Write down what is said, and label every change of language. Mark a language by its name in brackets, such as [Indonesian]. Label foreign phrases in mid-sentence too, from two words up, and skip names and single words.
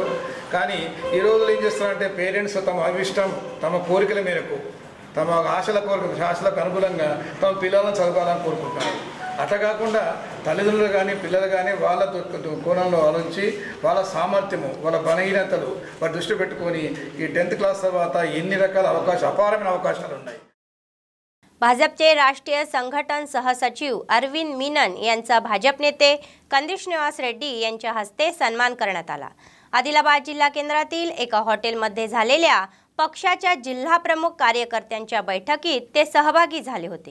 [Telugu] కానీ ఈ రోజులు ఏం చేస్తారంటే పేరెంట్స్ తమ అభిష్టం, తమ కోరికల మేరకు, తమ ఆశలకు అనుగుణంగా తమ పిల్లలను చదవాలని కోరుకుంటారు. అట్లా కాకుండా తల్లిదండ్రులు కానీ పిల్లలు కానీ వాళ్ళ కోణంలో ఆలోచించి వాళ్ళ సామర్థ్యము, వాళ్ళ బలహీనతలు వాటి దృష్టి పెట్టుకొని ఈ 10th క్లాస్ తర్వాత ఎన్ని రకాల అపారమైన అవకాశాలు ఉన్నాయి. [Marathi] भाजपचे राष्ट्रीय संघटन सहसचिव अरविंद मीनन यांचा भाजप नेते कंदी श्रीनिवास रेड्डी यांच्या हस्ते सन्मान करण्यात आला. आदिलाबाद जिल्हा केंद्रातील एका हॉटेलमध्ये झालेल्या पक्षाच्या जिल्हाप्रमुख कार्यकर्त्यांच्या बैठकीत ते सहभागी झाले होते.